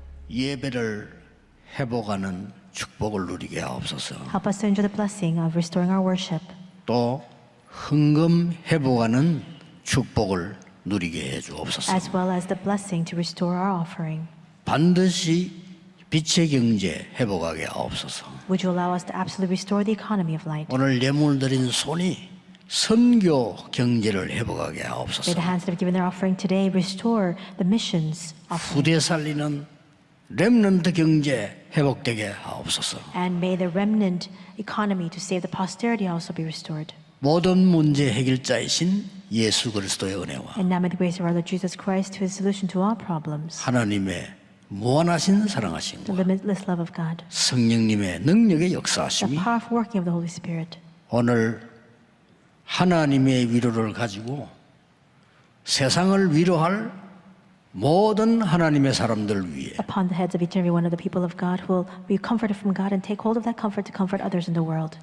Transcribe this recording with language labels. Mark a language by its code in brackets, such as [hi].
[ko] 예배를 회복하는 축복을 누리게 하옵소서. [en] Help us to enjoy the blessing of restoring our worship, [ko] 또 헌금 회복하는 축복을 누리게 해 주옵소서. [en] as well as the blessing to restore our offering. [ko] 반드시 빛의 경제 회복하게 하옵소서. [en] Would you allow us to absolutely restore the economy of light? [ko] 오늘 예물 드린 손이 선교 경제를 회복하게 [en] May [ko] 하옵소서. [en] the hands that have given their offering today restore the missions offering. [ko] 후대 살리는 렘넌트 경제 회복되게 하옵소서. [en] And may the remnant economy to save the posterity also be restored. [ko] 모든 문제 해결자이신 예수 그리스도의 은혜와 [en] And now may the grace of our Lord Jesus Christ, who is the solution to all problems, [ko] 하나님의 무한하신 사랑하심과 [en] the limitless love of God, [ko] 성령님의 능력의 [en] the [ko] 역사하심이 [en] powerful working of the Holy Spirit, [ko] 오늘 하나님의 위로를 가지고 세상을 위로할 모든 하나님의 사람들 위해 [en] upon the heads of each and every one of the people of God who will be comforted from God and take hold of that comfort to comfort others in the world,